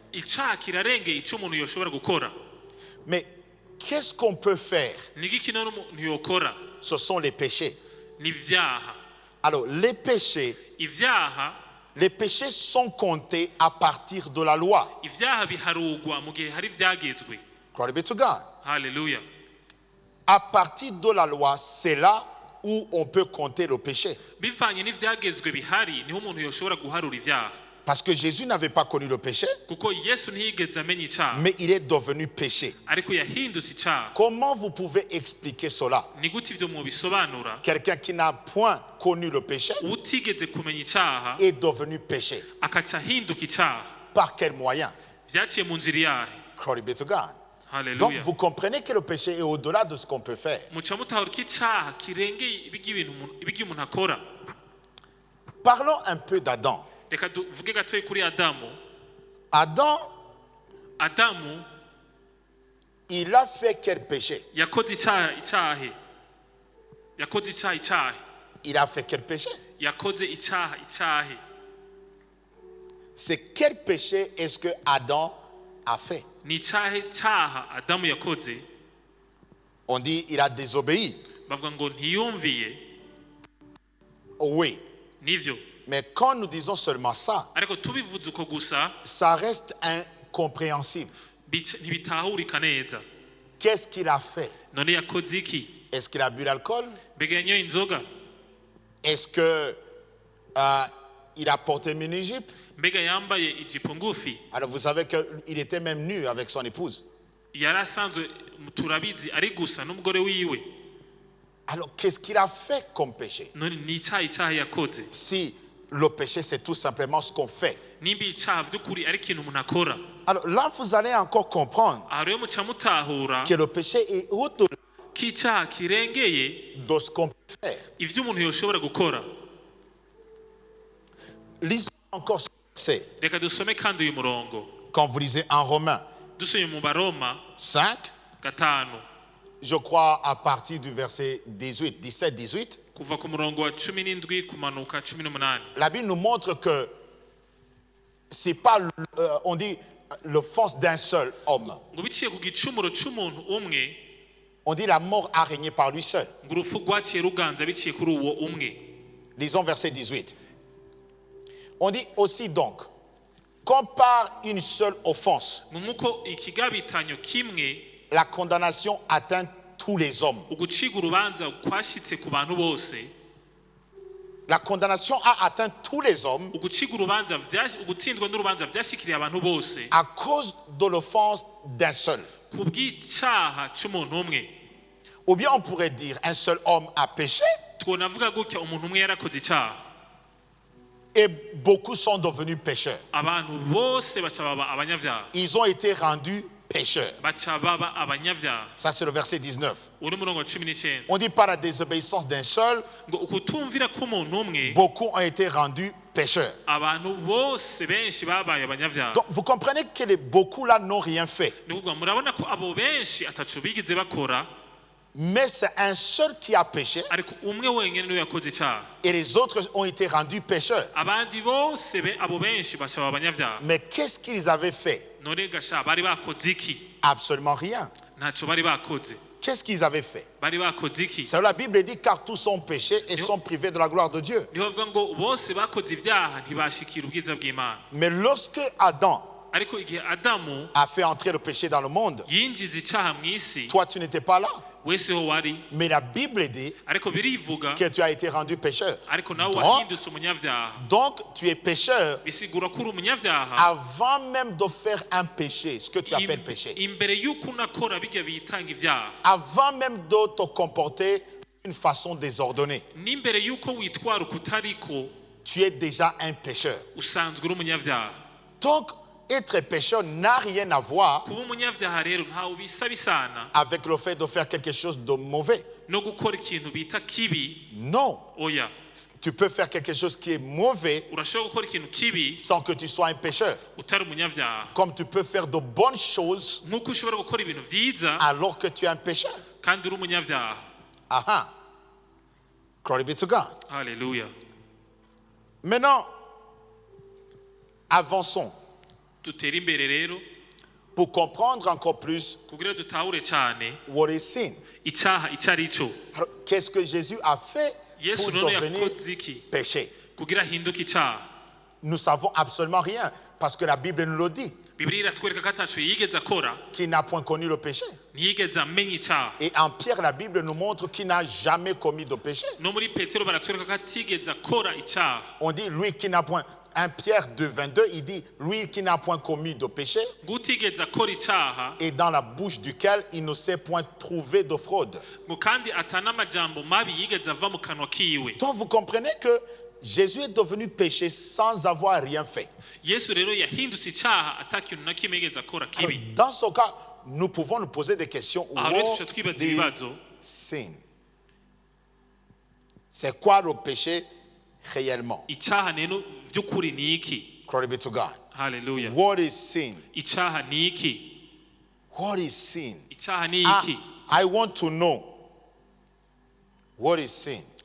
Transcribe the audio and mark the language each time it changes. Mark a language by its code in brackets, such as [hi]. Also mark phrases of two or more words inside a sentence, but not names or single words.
[fr] Mais qu'est-ce qu'on peut faire? Ce sont les péchés. Alors les péchés sont comptés à partir de la loi. [en] Glory be to God. Hallelujah. [fr] À partir de la loi, c'est là où on peut compter le péché. Parce que Jésus n'avait pas connu le péché, mais il est devenu péché. Comment vous pouvez expliquer cela? Quelqu'un qui n'a point connu le péché est devenu péché. Par quel moyen? [en] Glory be to God. Hallelujah. [fr] Donc vous comprenez que le péché est au-delà de ce qu'on peut faire. [rn] muca mutahura ko icyaha kirengeye ibyo umuntu akora. [fr] Parlons un peu d'Adam. [rn] Reka tuvuge gatoya kuri Adamu. Adamu, [fr] il a fait quel péché? [rn] yakoze icyaha. [fr] Il a fait quel péché? [rn] yakoze icyaha. [fr] C'est quel péché est-ce que Adam a fait? [rn] ni icyaha Adamu yakoze. [fr] On dit il a désobéi. [rn] bavuga ngo ntiyumviye. [fr] Oui. [rn] nivyo. [fr] Mais quand nous disons seulement ça, [rn] ariko tubivuze uko gusa, [fr] ça reste incompréhensible. [rn] ntibitahurika neza. [fr] Qu'est-ce qu'il a fait? [rn] none yakoze iki? [fr] Est-ce qu'il a bu l'alcool? [rn] mbega yanyoye inzoga? [fr] Est-ce que il a porté mini-jupe? [rn] mbega yambaye ijipo ngufi? [fr] Alors vous savez qu'il était même nu avec son épouse. [rn] yari asanzwe turabizi ari gusa n'umugore wiwe. [fr] Alors qu'est-ce qu'il a fait comme péché? [rn] none ni icyaha yakoze. [fr] Si le péché c'est tout simplement ce qu'on fait. [rn] nimba icyaha by'ukuri ari ikintu umuntu akora. [fr] Alors là vous allez encore comprendre [rn] aha rero muca mutahura [fr] que le péché est au-delà [rn] ko icyaha kirengeye [fr] de ce qu'on peut faire. [rn] ibyo umuntu yoshobora gukora. [fr] Lisons encore ce verset. [rn] reka dusome kandi uyu murongo. [fr] Quand vous lisez en Romains [rn] dusomye mu Baroma [fr] 5, [rn] 5 [fr] je crois à partir du verset 17-18, [rn] kuva ku murongo wa 17 kumanuka 18. [fr] la Bible nous montre que c'est pas, on dit, l'offense d'un seul homme. [rn] ngo biciye ku gicumuro cy'umuntu umwe, [fr] On dit la mort a régné par lui seul. [rn] ngo urupfu rwaciye ruganza biciye kuri uwo umwe. [fr] Lisons verset 18. On dit aussi donc, comme par une seule offense, [rn] ngo nk'uko ikigabitanyo kimwe, [fr] la condamnation atteint tous les hommes. [rn] uguciga urubanza kwashitse ku bantu bose. [fr] La condamnation a atteint tous les hommes [rn] uguciga urubanza ugutsindwa n'urubanza byashikiriye abantu bose [fr] à cause de l'offense d'un seul. [rn] ku bw'icyaha cy'umuntu umwe. [fr] Ou bien on pourrait dire un seul homme a péché [rn] twonavuga gutya umuntu umwe yarakoze icyaha, [fr] et beaucoup sont devenus pécheurs. [rn] abantu bose baca baba abanyabyaha. [fr] Ils ont été rendus pécheurs. [rn] baca baba abanyabyaha. [fr] Ça c'est le verset 19. [rn] uri murongo wa 19. [fr] On dit par la désobéissance d'un seul, [rn] ngo ukutumvira k'umuntu umwe, [fr] beaucoup ont été rendus pécheurs. [rn] abantu bose benshi babaye abanyabyaha. [fr] Donc vous comprenez que les beaucoup là n'ont rien fait. [rn] ni ukuvuga murabona ko abo benshi ataco bigize bakora, [fr] Mais c'est un seul qui a péché [rn] ariko umwe wenyine niwe yakoze icyaha. [fr] et les autres ont été rendus pécheurs. [rn] abandi bose abo benshi baca baba abanyabyaha. [fr] Mais qu'est-ce qu'ils avaient fait? [rn] none gasha bari bakoze iki? [fr] Absolument rien. [rn] ntacyo bari bakoze. [fr] Qu'est-ce qu'ils avaient fait? [rn] bari bakoze iki? [fr] C'est la Bible dit car tous sont péchés et sont privés de la gloire de Dieu. [rn] niho bavuga ngo bose bakoze ibyaha ntibashikira ubwiza bw'Imana. [fr] Mais lorsque Adam [rn] ariko igihe Adamu [fr] a fait entrer le péché dans le monde, [rn] yinjiza icyaha mu isi, [fr] toi tu n'étais pas là. [rn] wese ho wari, [fr] Mais la Bible dit [rn] ariko birivuga [fr] que tu as été rendu pécheur. [rn] ariko nawe [fr] Donc, [rn] wahindutse umunyabyaha. [fr] donc tu es pécheur [rn] bisigura ko uri umunyabyaha [fr] avant même de faire un péché, ce que tu appelles péché. [rn] imbere y'uko unakora bijya bitanga ibyaha, [fr] Avant même de te comporter d'une façon désordonnée. [rn] n'imbere y'uko witwara ukutariko, [fr] Tu es déjà un pécheur. [rn] usanzwe uri umunyabyaha. [fr] Donc, être pécheur n'a rien à voir [rn] kuba umunyabyaha rero ntawe bisa bisana [fr] avec le fait de faire quelque chose de mauvais. [rn] no gukora ikintu bita kibi. [fr] Non. [rn] oya, [fr] Tu peux faire quelque chose qui est mauvais [rn] urashobora gukora ikintu kibi [fr] sans que tu sois un pécheur. [rn] utari umunyabyaha, [fr] Comme tu peux faire de bonnes choses [rn] nk'uko ushobora gukora ibintu byiza [fr] alors que tu es un pécheur. [rn] kandi uri umunyabyaha. [en] Aha. Glory be to God. [rn] Haleluya. [fr] Maintenant, avançons [rn] dutere imbere rero [fr] pour comprendre encore plus [rn] kugira dutahure cyane [en] what is sin. [rn] icyaha icyo ari cyo. [fr] Alors, qu'est-ce que Jésus a fait [rn] yesu [fr] pour [rn] none [fr] devenir [rn] yakoze iki [fr] péché? [rn] kugira ahinduke icyaha? [fr] Nous savons absolument rien parce que la Bible nous le dit, [rn] bibiliya iratwereka ko ataco yigeze akora, [fr] qu'il n'a point connu le péché. [rn] ntiyigeze amenya icyaha. [fr] Et en Pierre, la Bible nous montre qu'il n'a jamais commis de péché. [rn] no muri petero baratwereka ko atigeze akora icyaha. [fr] On dit, lui qui n'a point, 1 Pierre 2,22, il dit, lui qui n'a point commis de péché [rn] ngo utigeze akora icyaha, [fr] et dans la bouche duquel il ne s'est point trouvé de fraude. [rn] ngo kandi atanamajambo mabi yigeze ava mu kanwa kiwe. [fr] Donc vous comprenez que Jésus est devenu péché sans avoir rien fait. Dans ce cas, nous pouvons nous poser des questions. [en] What is sin? [fr] C'est quoi le péché réellement? [en] Glory be to God. Hallelujah. What is sin? What is sin? I want to know. What is sin?